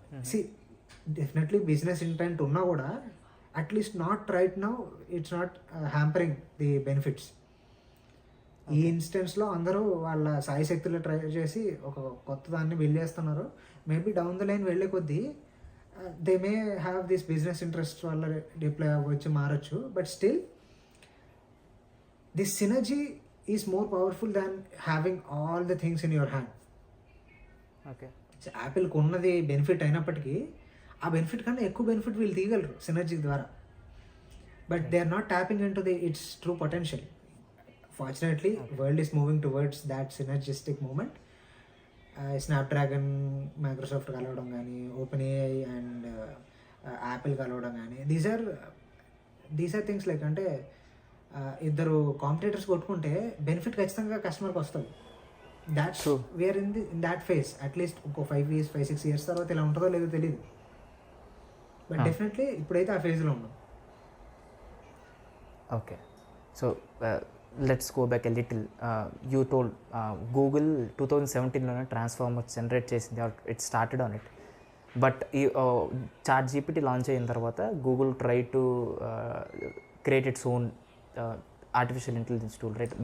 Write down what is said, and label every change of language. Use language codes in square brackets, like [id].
[en] See, definitely business intent [te] unna kuda, [en] at least not right now, it's not hampering the benefits. [te] ఈ ఇన్స్టెన్స్లో అందరూ వాళ్ళ సాయి శక్తులు try చేసి ఒక కొత్త దాన్ని బిల్డ్ చేస్తున్నారు. [en] maybe down the line [te] వెళ్ళే కొద్దీ [en] they may have this business interest వల్ల deploy [te] అవ్వచ్చు, మారచ్చు. [en] But still this synergy is more powerful than having all the things in your hand. Okay, [te] యాపిల్కి ఉన్నది బెనిఫిట్ అయినప్పటికీ ఆ బెనిఫిట్ కన్నా ఎక్కువ బెనిఫిట్ వీళ్ళు తీయగలరు సినర్జీ ద్వారా. [en] But they are not tapping in to the its true potential. Fortunately, world is moving towards that synergistic moment. [te] Snapdragon, Microsoft కలవడం కానీ, OpenAI and Apple కలవడం కానీ, [en] these are things like [te] అంటే ఇద్దరు కాంపిటేటర్స్ కొట్టుకుంటే benefit ఖచ్చితంగా కస్టమర్కి వస్తుంది. [en] That's we're in that phase. [te] At least ఇంకో 5-6 years తర్వాత ఇలా ఉంటుందో లేదో తెలియదు. బట్ డెఫినెట్లీ ఇప్పుడైతే ఆ ఫేజ్లో ఉన్నాం. [en] Okay, so let's go back a little. You told Google [te] 2017లోనే transformers generate చేసింది, [en] It started on it. But [te] ఈ చాట్ జీపీటీ లాంచ్ అయిన తర్వాత [en] Google try to create its own artificial intelligence tool, right?